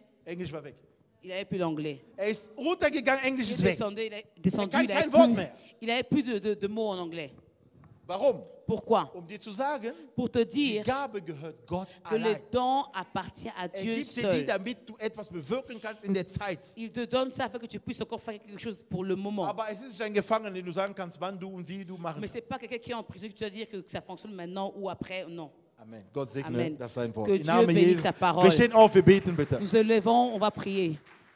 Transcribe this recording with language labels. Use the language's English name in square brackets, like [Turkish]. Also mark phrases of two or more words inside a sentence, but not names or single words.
[German] Englisch war weg. [French] il n'avait plus l'anglais. [German] Er ist runtergegangen, Englisch [French] Il [German] ist [French] est [German] weg. [French] descendu, il [German] kann [French] n'avait [German] kein Wort mehr. [French] plus de mots en anglais. [German] Warum? [French] Pourquoi? [German] Um dir zu sagen, [French] Pour te [German] die [French] dire [German] Gabe gehört Gott [French] que le [German] allein. [French] don appartient à [German] Er [French] Dieu [German] gibt dir die, [French] seul. [German] damit du etwas bewirken kannst in der Zeit. [French] Il te donne ça afin que tu puisses encore faire quelque chose pour le moment. [German] Aber es ist nicht ein Gefangener, den du sagen kannst, wann du und wie du machen [French] Mais ce n'est [German] kannst. [French] pas quelqu'un qui est en prison que tu dois dire que ça fonctionne maintenant ou après. Non. [German] Amen. Gott segne [French] Amen. [German] das sein Wort. [French] Que [German] Im [French] Dieu [German] Namen [French] bénisse [German] Jesus. [French] sa parole. [German] Wir stehen auf, wir beten bitte. [French] Nous élevons, on va prier.